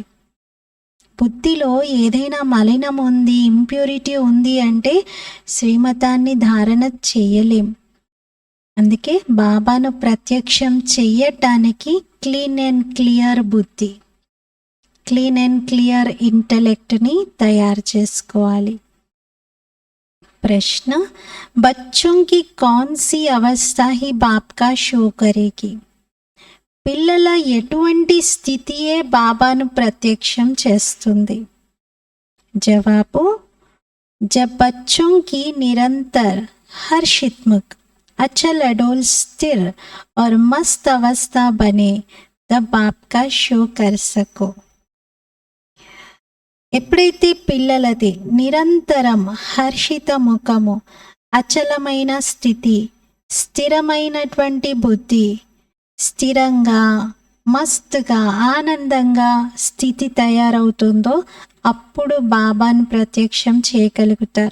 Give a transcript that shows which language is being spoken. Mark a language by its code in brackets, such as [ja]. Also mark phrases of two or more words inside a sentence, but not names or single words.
[te] బుద్ధిలో ఏదైనా మలినం ఉంది, ఇంప్యూరిటీ ఉంది అంటే శ్రీమతాన్ని ధారణ చేయలేం. అందుకే బాబాను ప్రత్యక్షం చెయ్యటానికి [en] clean and clear [te] బుద్ధి, [en] clean and clear [te] ఇంటలెక్ట్ని తయారు చేసుకోవాలి. [hi] ప్రశ్న, బచ్చోं की कौन सी अवस्था ही बाप का शो करेगी? [te] పిల్లల ఎటువంటి స్థితియే బాబాను ప్రత్యక్షం చేస్తుంది? జవాబు, [hi] जब बच्चों की निरंतर हर्षितमुख अचल अडोल स्थिर और मस्त अवस्था बने तब बाप का शो कर सको. [te] ఎప్పుడైతే పిల్లలది నిరంతరం హర్షిత ముఖము, అచలమైన స్థితి, స్థిరమైనటువంటి బుద్ధి, స్థిరంగా మస్తుగా ఆనందంగా స్థితి తయారవుతుందో అప్పుడు బాబాను ప్రత్యక్షం చేయగలుగుతారు.